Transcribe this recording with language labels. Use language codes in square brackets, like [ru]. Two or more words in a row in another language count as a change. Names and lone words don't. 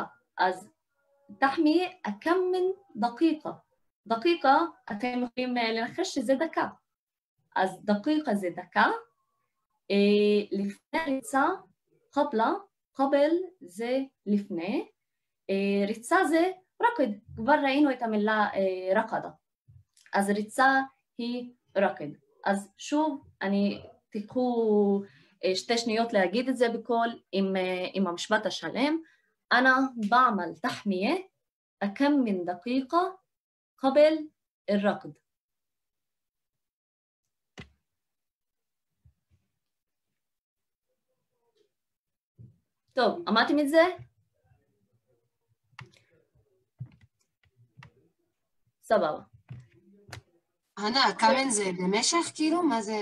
[he] אז [ar] تحمية أكم من دقيقة [he] אתם יכולים לנחש שזה דקה, אז דקיקה זה דקה, לפני ריצה קבל זה לפני, ריצה זה רקד, כבר ראינו את המילה רקדה, אז ריצה היא רקד. אז שוב תיקחו 2 שניות להגיד את זה בקול עם המשפט השלם. [ar] أنا بعمل تحمية أكم من دقيقة قبل الركض. [he] טוב, אמרתם את זה? סבבה. אנה, הקמן זה במשך כאילו? מה זה?